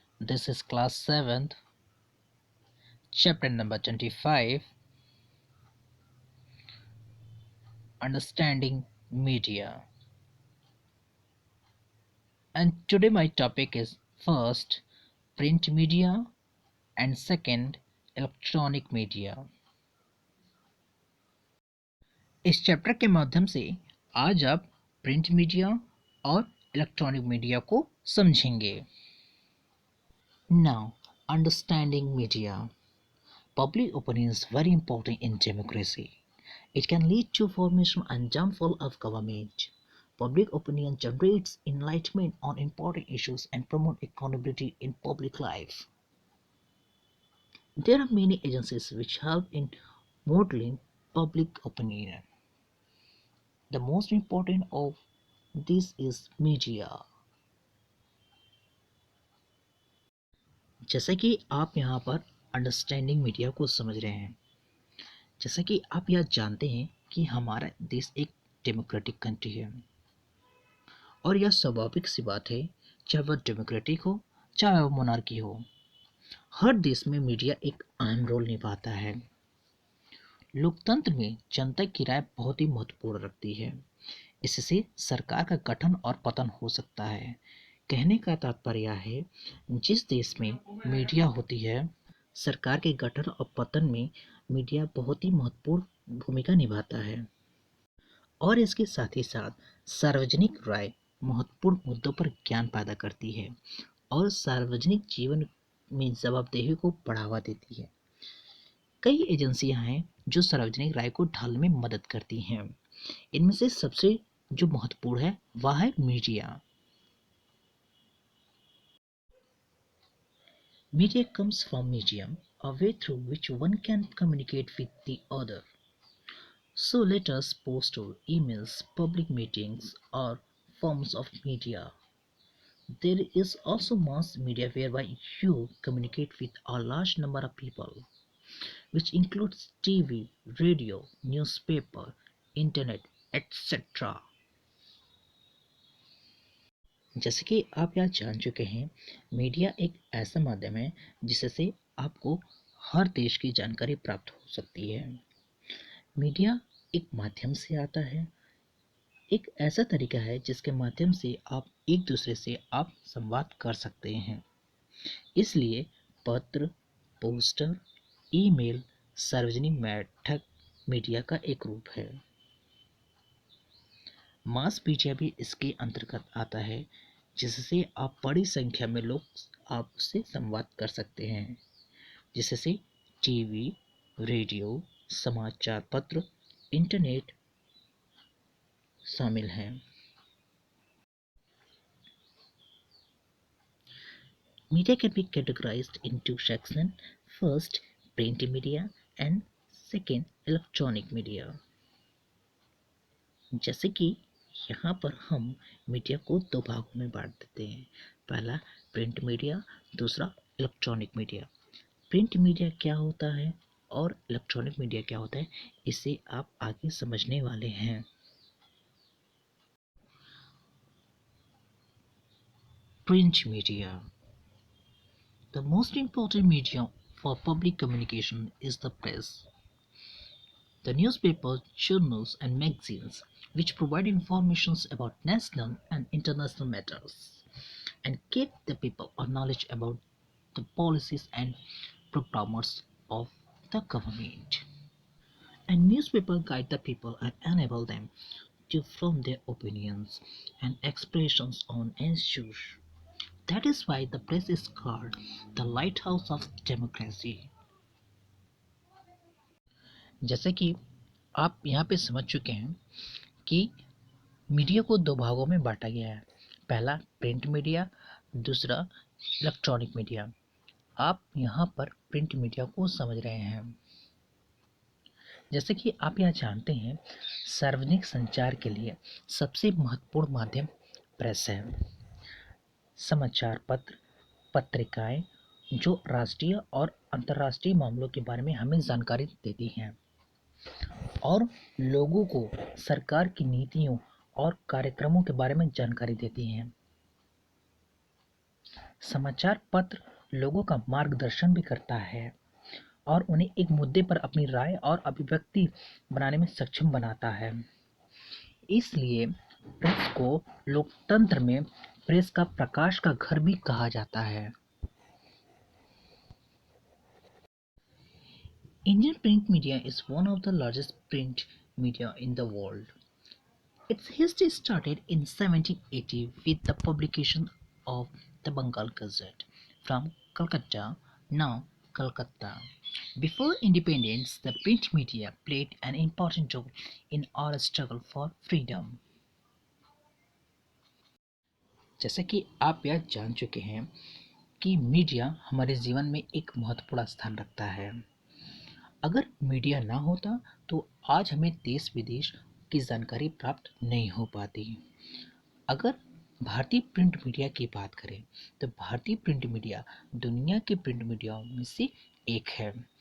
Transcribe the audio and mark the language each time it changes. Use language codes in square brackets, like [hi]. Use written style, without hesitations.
[en] This is class 7th, chapter number 25, Understanding Media. And today, my topic is first, print media, and second, electronic media. [hi] इस chapter के माध्यम से आज आप print media और electronic media को समझेंगे. [en] Now, understanding media. Public opinion is very important in democracy. It can lead to formation and downfall of government. Public opinion generates enlightenment on important issues and promote accountability in public life. There are many agencies which help in modeling public opinion. The most important of this is media. [hi] जैसे कि आप यहाँ पर understanding media को समझ रहे हैं, जैसा कि आप यह जानते हैं कि हमारा देश एक डेमोक्रेटिक कंट्री है और यह स्वाभाविक सी बात है, चाहे वह डेमोक्रेटिक हो चाहे वह मोनार्की हो, हर देश में मीडिया एक अहम रोल निभाता है. लोकतंत्र में जनता की राय बहुत ही महत्वपूर्ण रखती है. इससे सरकार का गठन और पतन हो सकता है. कहने का तात्पर्य है, जिस देश में मीडिया होती है, सरकार के गठन और पतन में मीडिया बहुत ही महत्वपूर्ण भूमिका निभाता है. और इसके साथ ही साथ सार्वजनिक राय महत्वपूर्ण मुद्दों पर ज्ञान पैदा करती है और सार्वजनिक जीवन में जवाबदेही को बढ़ावा देती है. कई एजेंसियां हैं जो सार्वजनिक राय को ढालने में मदद करती हैं. इनमें से सबसे जो महत्वपूर्ण है वह है media. [en] Media comes from medium, a way through which one can communicate with the other. So letters, posters, emails, public meetings are forms of media. There is also mass media whereby you communicate with a large number of people, which includes TV, radio, newspaper, internet, etc. [hi] जैसे कि आप यहाँ जान चुके हैं, media एक ऐसा माध्यम है जिससे आपको हर देश की जानकारी प्राप्त हो सकती है. मीडिया एक माध्यम से आता है, एक ऐसा तरीका है जिसके माध्यम से आप एक दूसरे से आप संवाद कर सकते हैं. इसलिए पत्र, पोस्टर, ईमेल सार्वजनिक बैठक मीडिया का एक रूप है. मास मीडिया भी इसके अंतर्गत आता है, जिससे आप बड़ी संख्या में लोग आपसे संवाद कर सकते हैं, जिससे टीवी, रेडियो, समाचार पत्र, इंटरनेट शामिल हैं. [en] Media can be categorized into sections. First, print media and second, electronic media. [hi] जैसे कि यहाँ पर हम मीडिया को दो भागों में बांट देते हैं. पहला प्रिंट मीडिया, दूसरा इलेक्ट्रॉनिक मीडिया. प्रिंट मीडिया क्या होता है और इलेक्ट्रॉनिक मीडिया क्या होता है, इसे आप आगे समझने वाले हैं. [en] Print media. The most important medium for public communication is the press. The newspapers, journals, and magazines, which provide information about national and international matters and keep the people on knowledge about the policies and programs of the government. And newspapers guide the people and enable them to form their opinions and expressions on issues. That is why the press is called the lighthouse of democracy. [hi] जैसे कि आप यहाँ पे समझ चुके हैं कि media को दो भागों में बांटा गया है. पहला प्रिंट मीडिया, दूसरा इलेक्ट्रॉनिक मीडिया. आप यहाँ पर प्रिंट मीडिया को समझ रहे हैं. जैसे कि आप यहाँ जानते हैं, सार्वजनिक संचार के लिए सबसे महत्वपूर्ण माध्यम प्रेस है. समाचार पत्र, पत्रिकाएं जो राष्ट्रीय और अंतर्राष्ट्रीय मामलों के बारे में हमें जानकारी देती हैं और लोगों को सरकार की नीतियों और कार्यक्रमों के बारे में जानकारी देती हैं. समाचार पत्र लोगों का मार्गदर्शन भी करता है और उन्हें एक मुद्दे पर अपनी राय और अभिव्यक्ति बनाने में सक्षम बनाता है। इसलिए प्रेस को लोकतंत्र में प्रेस का प्रकाश का घर भी कहा जाता है। [en] Indian print media is one of the largest print media in the world. Its history started in 1780 with the publication of the Bengal Gazette from Calcutta, now Calcutta. Before independence, the print media played an important role in our struggle for freedom. [hi] जैसे कि आप यह जान चुके हैं कि media हमारे जीवन में एक महत्वपूर्ण स्थान रखता है। अगर मीडिया ना होता तो आज हमें देश विदेश की जानकारी प्राप्त नहीं हो पाती। अगर भारतीय प्रिंट मीडिया की बात करें तो भारतीय प्रिंट मीडिया दुनिया के प्रिंट मीडिया में से एक है।